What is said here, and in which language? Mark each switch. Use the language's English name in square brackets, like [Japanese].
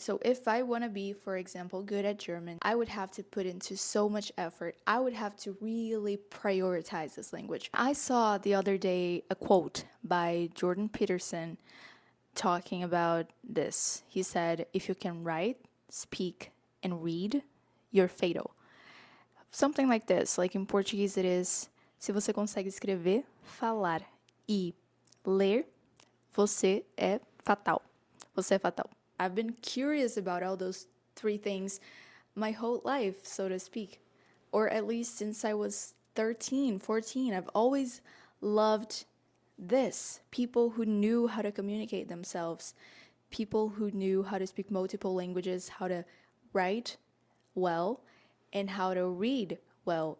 [English] So if I want to be, for example, good at German, I would have to put into so much effort. I would have to really prioritize this language. I saw the other day a quote by Jordan Peterson talking about this. He said, if you can write, speak, and read, you're fatal. Something like this. Like in Portuguese it is, [Portuguese] se você consegue escrever, falar e ler, você é fatal. Você é fatal. [English] I've been curious about all those three things my whole life, so to speak. Or at least since I was 13, 14. I've always loved this. People who knew how to communicate themselves. People who knew how to speak multiple languages, how to write well, and how to read well.